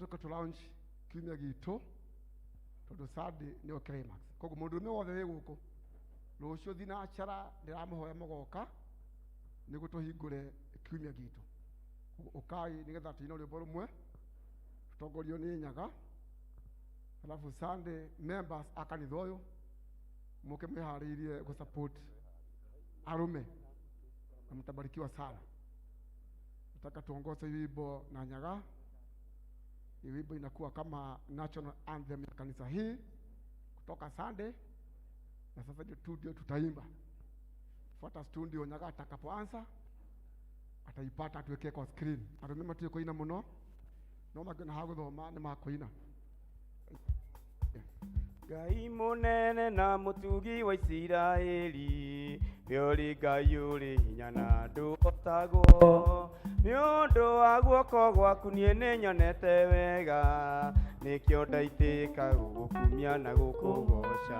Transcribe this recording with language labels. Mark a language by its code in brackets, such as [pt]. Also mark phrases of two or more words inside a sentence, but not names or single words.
[ki] tuka launch kiumia gitu tondu Sunday ni climax koguo mundurume wothe wi guku rucio thinacara ndiramuhoya mugoka niguo tuhingure kiumia gitu ukai nigetha tuine rwimbo rumwe tutongorio ni Nyaga alafu Sunday members a kanitha uyu muke mwihariirie gu support arume na [sw] mtabarikiwa sana. Nataka tuongoze wimbo na Nyaga. Hii wimbo inakuwa kama national anthem ya kanisa hii kutoka Sunday, na sasa ndio tutaimba. Fuata studio Nyaga atakapoanza ataipata tuweke kwa screen. [ki] Arume matu kuina muno no magana haguthoma ni makuina. Ngai munene na mutugi wa Isiraeli, yori Ngai uri hinya na ndutagwo, ni undu wa guoko gwaku nie ni nyonete wega, nikio ndaitika gukumia na gukugoca.